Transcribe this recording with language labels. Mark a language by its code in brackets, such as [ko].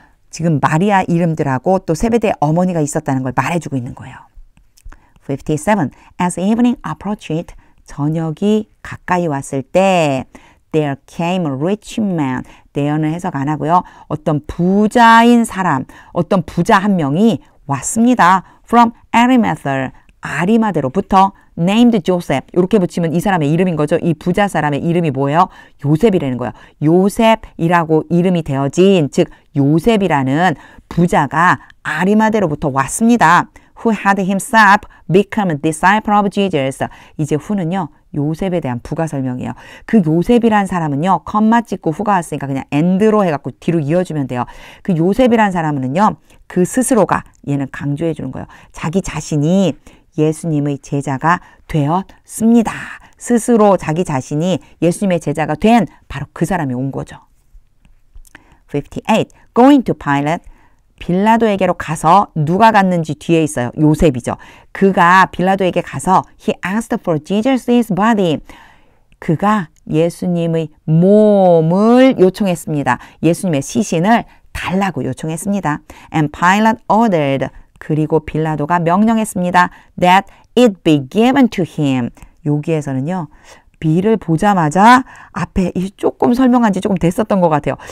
[ko] 지금 마리아 이름들하고 또 세베대의 어머니가 있었다는 걸 말해주고 있는 거예요. 57. [en] As evening approached, [ko] 저녁이 가까이 왔을 때 [en] there came a rich man. [ko] there는 해석 안 하고요. 어떤 부자인 사람, 어떤 부자 한 명이 왔습니다. [en] From Arimathea, [ko] 아리마대로부터 [en] named Joseph. [ko] 이렇게 붙이면 이 사람의 이름인 거죠. 이 부자 사람의 이름이 뭐예요? 요셉이라는 거예요. 요셉이라고 이름이 되어진, 즉 요셉이라는 부자가 아리마대로부터 왔습니다. [en] Who had himself become a disciple of Jesus. [ko] 이제 who는요. 요셉에 대한 부가 설명이에요. 그 요셉이란 사람은요. 컴마 찍고 후가 왔으니까 그냥 and로 해갖고 뒤로 이어주면 돼요. 그 요셉이란 사람은요. 그 스스로가 얘는 강조해 주는 거예요. 자기 자신이 예수님의 제자가 되었습니다. 스스로 자기 자신이 예수님의 제자가 된 바로 그 사람이 온 거죠. [en] 58. Going to Pilate. [ko] 빌라도에게로 가서 누가 갔는지 뒤에 있어요. 요셉이죠. 그가 빌라도에게 가서 [en] He asked for Jesus' body. [ko] 그가 예수님의 몸을 요청했습니다. 예수님의 시신을 달라고 요청했습니다. [en] And Pilate ordered. [ko] 그리고 빌라도가 명령했습니다. [en] That it be given to him. [ko] 여기에서는요. B를 보자마자 앞에 조금 설명한 지 조금 됐었던 것 같아요.